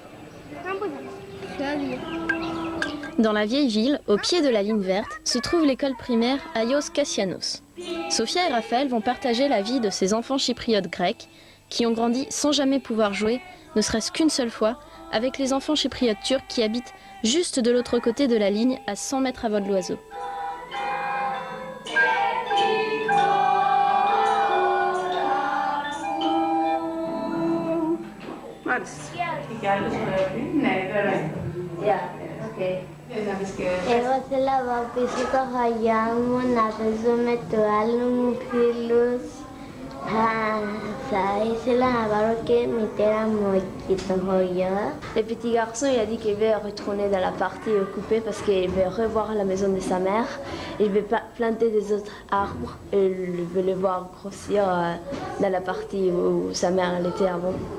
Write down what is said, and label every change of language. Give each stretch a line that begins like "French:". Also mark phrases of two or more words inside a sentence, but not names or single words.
French: Dans la vieille ville, au pied de la ligne verte, se trouve l'école primaire Aios Kassianos. Sophia et Raphaël vont partager la vie de ces enfants chypriotes grecs qui ont grandi sans jamais pouvoir jouer, ne serait-ce qu'une seule fois, avec les enfants chypriotes turcs qui habitent juste de l'autre côté de la ligne, à 100 mètres à vol d'oiseau.
Greek: Εγώ θέλω να πάω πίσω το χαγιά μου, να παίζω με το άλλο μου φίλους
French: Le petit garçon, il a dit qu'il veut retourner dans la partie occupée parce qu'il veut revoir la maison de sa mère. Il veut planter des autres arbres et il veut le voir grossir dans la partie où sa mère elle était avant.